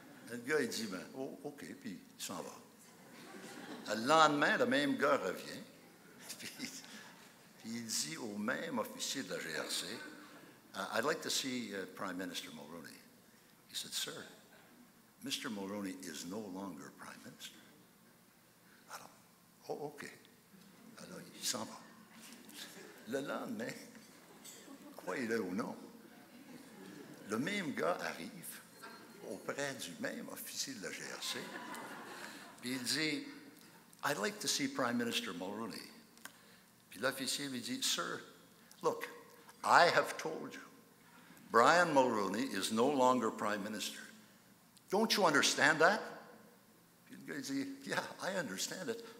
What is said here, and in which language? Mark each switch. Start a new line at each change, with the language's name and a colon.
French: Le gars, il dit oh, OK, puis il s'en va. Le lendemain, le même gars revient, puis il dit au même officier de la GRC
English: I'd like to see Prime Minister Mulroney. He said, Sir, Mr. Mulroney is no longer Prime Minister.
French: Alors, oh, OK. Alors, il s'en va. Le lendemain, croyez-le ou non, le même gars arrive auprès du même officier de la GRC, puis il dit,
English: I'd like to see Prime Minister Mulroney.
French: Puis l'officier lui dit,
English: Sir, look, I have told you, Brian Mulroney is no longer Prime Minister. Don't you understand that?
French: Puis le gars dit,
English: yeah, I understand it.